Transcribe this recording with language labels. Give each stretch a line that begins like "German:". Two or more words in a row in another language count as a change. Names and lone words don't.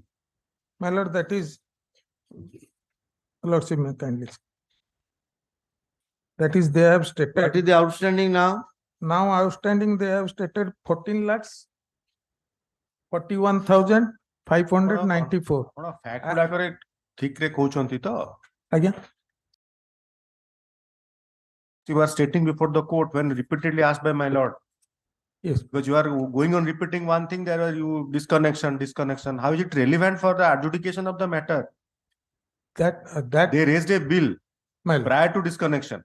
English: My lord, that is. Lordship may kindly. That is, they have stated. What is the outstanding now? Now outstanding, they have stated 14,41,594.
Odia: fact ଗୁଡ଼ାକରେ ଠିକ ରେ କହୁଛନ୍ତି ତ
English: Again. You are stating before the court when repeatedly asked by my lord. Yes. Because you are going on repeating one thing, there are you disconnection. How is it relevant for the adjudication of the matter? That they raised a bill prior to disconnection.